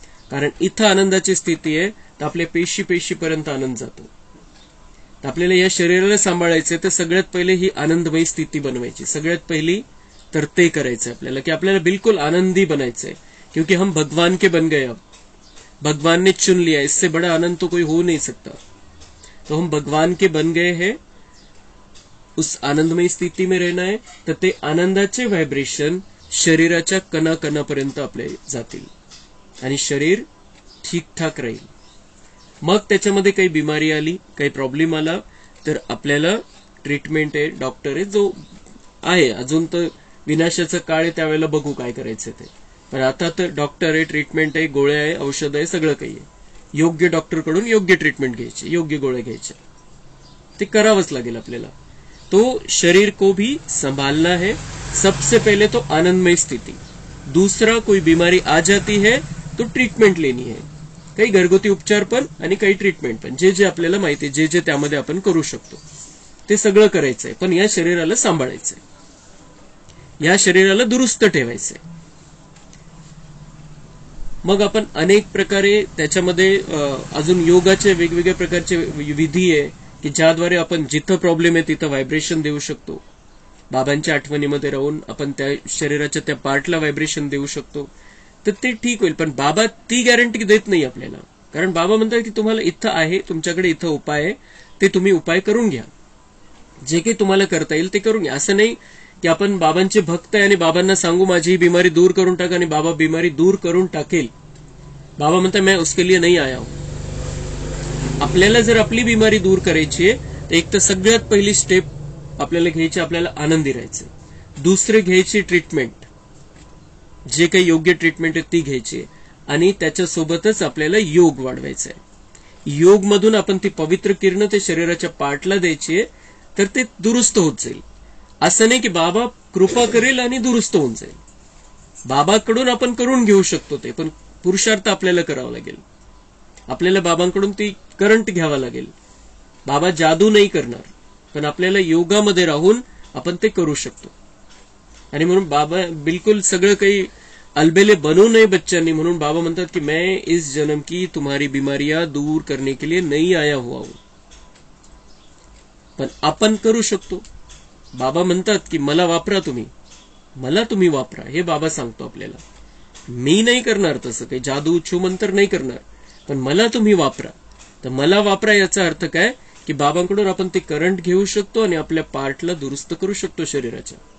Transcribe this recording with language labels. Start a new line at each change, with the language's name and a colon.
Marathi: कारण इथं आनंदाची स्थिती आहे, तर आपल्या पेशीपर्यंत आनंद जातो. तर आपल्याला या शरीराला सांभाळायचं, तर सगळ्यात पहिले ही आनंदमयी स्थिती बनवायची. सगळ्यात पहिली तर ते करायचं आपल्याला, की आपल्याला बिल्कुल आनंदी बनायचंय.
Hindi: क्योंकि हम भगवान के बन गए. अब भगवान ने चुन लिया, इससे बड़ा आनंद तो कोई हो नहीं सकता. तो हम भगवान के बन गए हैं, उस आनंदमय स्थिती में रहना है.
Marathi: तर ते आनंदाचे व्हायब्रेशन शरीराच्या कणाकणापर्यंत आपले जातील आणि शरीर ठीकठाक राहील. मग त्याच्यामध्ये काही बिमारी आली, काही प्रॉब्लेम आला, तर आपल्याला ट्रीटमेंट आहे, डॉक्टर आहे, जो आहे. अजून तर विनाशाचा काळ आहे, त्यावेळेला बघू काय करायचं ते. पण आता तर डॉक्टर आहे, ट्रीटमेंट आहे, गोळ्या आहे, औषध आहे, सगळं काही आहे. योग्य डॉक्टरकडून योग्य ट्रीटमेंट घ्यायची, योग्य गोळ्या घ्यायच्या, ते करावंच लागेल आपल्याला.
Hindi: तो शरीर को भी संभालना है. सबसे पहले तो आनंदमय स्थिति. दूसरा, कोई बीमारी आ जाती है तो ट्रीटमेंट लेनी है.
Marathi: काही घरगुती उपचार पण आणि काही ट्रीटमेंट पण, जे जे आपल्याला माहिती, जे जे त्यामध्ये आपण करू शकतो ते सगळं करायचंय. पण या शरीराला सांभाळायचंय, या शरीराला दुरुस्त ठेवायचंय. मग आपण अनेक प्रकारे त्याच्यामध्ये अजून योगाचे वेगवेगळ्या प्रकारचे विधी आहे की ज्याद्वारे आपण जिथं प्रॉब्लेम आहे तिथं व्हायब्रेशन देऊ शकतो. बाबांच्या आठवणीमध्ये राहून आपण त्या शरीराच्या त्या पार्टला व्हायब्रेशन देऊ शकतो, तर ते ठीक होईल. पण बाबा ती गॅरंटी देत नाही आपल्याला. कारण बाबा म्हणतात की तुम्हाला इथं आहे, तुमच्याकडे इथं उपाय आहे, ते तुम्ही उपाय करून घ्या. जे काही तुम्हाला करता येईल ते करून घ्या. असं नाही की आपण बाबांचे भक्त आहे आणि बाबांना सांगू माझी ही बिमारी दूर करून टाका आणि बाबा बिमारी दूर करून टाकेल. बाबा म्हणतात
Hindi: मैं उसके लिए नहीं आया हूं.
Marathi: आपल्याला जर आपली बिमारी दूर करायची आहे तर एक तर सगळ्यात पहिली स्टेप आपल्याला घ्यायची, आपल्याला आनंदी राहायचं. दुसरे घ्यायची ट्रीटमेंट, जे काही योग्य ट्रीटमेंट आहे ती घ्यायची, आणि त्याच्यासोबतच आपल्याला योग वाढवायचा आहे. योग मधून आपण ती पवित्र किरण ते शरीराच्या पार्टला द्यायची, तर ते दुरुस्त होत जाईल. असं नाही की बाबा कृपा करेल आणि दुरुस्त होऊन जाईल. बाबाकडून आपण करून घेऊ शकतो ते, पण पुरुषार्थ आपल्याला करावा लागेल. आपल्याला बाबांकडून ती करंट घ्यावा लागेल. बाबा जादू नाही करणार, पण आपल्याला योगामध्ये राहून आपण ते करू शकतो. आणि म्हणून बाबा बिलकुल सगळं काही अलबेले बनू नये बच्चांनी. म्हणून बाबा म्हणतात
Hindi: की मैं इस जन्म की तुम्हारी बीमारियां दूर करने के लिए नहीं आया हुआ हूं.
Marathi: पण आपण करू शकतो. बाबा म्हणतात की मला वापरा तुम्ही, मला तुम्ही वापरा, हे बाबा सांगतो आपल्याला. मी नाही करणार तसं काही जादू छुमंतर नाही करणार, पण मला तुम्ही वापरा. तर मला वापरा याचा अर्थ काय की बाबांकडून आपण ते करंट घेऊ शकतो आणि आपल्या पार्टला दुरुस्त करू शकतो शरीराच्या.